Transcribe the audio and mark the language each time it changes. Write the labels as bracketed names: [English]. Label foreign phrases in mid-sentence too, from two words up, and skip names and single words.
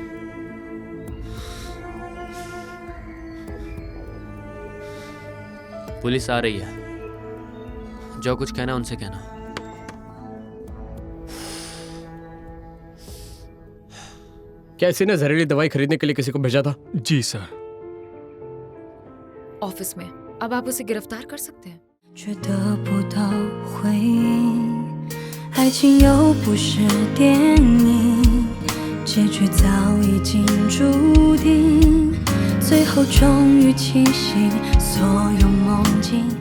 [Hindi] पुलिस आ रही है, जो कुछ कहना उनसे कहना। क्या इसी ने जहरीली दवाई खरीदने के लिए किसी को भेजा था? जी सर। ऑफिस में अब आप उसे गिरफ्तार कर सकते हैं। [Chinese] 却得不到回应，爱情又不是电影，结局早已经注定，最后终于清醒，所有梦境